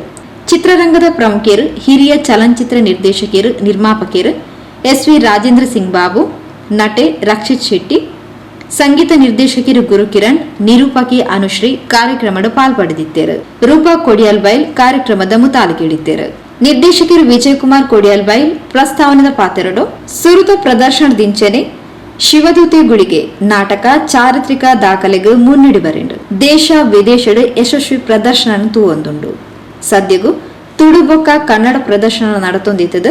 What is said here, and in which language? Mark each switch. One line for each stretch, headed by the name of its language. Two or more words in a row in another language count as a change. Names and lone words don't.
Tulu: ಚಿತ್ರರಂಗದ ಪ್ರಮುಖರು, ಹಿರಿಯ ಚಲನಚಿತ್ರ ನಿರ್ದೇಶಕರು, ನಿರ್ಮಾಪಕರು ಎಸ್.ವಿ. ರಾಜೇಂದ್ರ ಸಿಂಗ್ ಬಾಬು, ನಟೆ ರಕ್ಷಿತ್ ಶೆಟ್ಟಿ, ಸಂಗೀತ ನಿರ್ದೇಶಕರು ಗುರುಕಿರಣ್, ನಿರೂಪಕಿ ಅನುಶ್ರೀ ಕಾರ್ಯಕ್ರಮದ ಪಾಲ್ಪಡೆದಿದ್ದರು. ರೂಪಾ ಕೊಡಿಯಲ್ಬೈಲ್ ಕಾರ್ಯಕ್ರಮದ ಮುತಾಲಿಕೆಡಿದ್ದರು. ನಿರ್ದೇಶಕರು ವಿಜಯಕುಮಾರ್ ಕೊಡಿಯಲ್ಬೈಲ್ ಪ್ರಸ್ತಾವನದ ಪಾತ್ರರು ಸುರುತ ಪ್ರದರ್ಶನ ದಿಂಚನೆ ಶಿವದೂತೆ ಗುಳಿಗೆ ನಾಟಕ ಚಾರಿತ್ರಿಕ ದಾಖಲೆಗೆ ಮುನ್ನಡೆ ಬರೆಂಡು ದೇಶ ವಿದೇಶದ ಯಶಸ್ವಿ ಪ್ರದರ್ಶನ ತೂವೊಂದುಂಡು. ಸದ್ಯಗೂ ತುಳು ಬೊಕ್ಕ ಕನ್ನಡ ಪ್ರದರ್ಶನ ನಡತೊಂದಿತ್ತದು.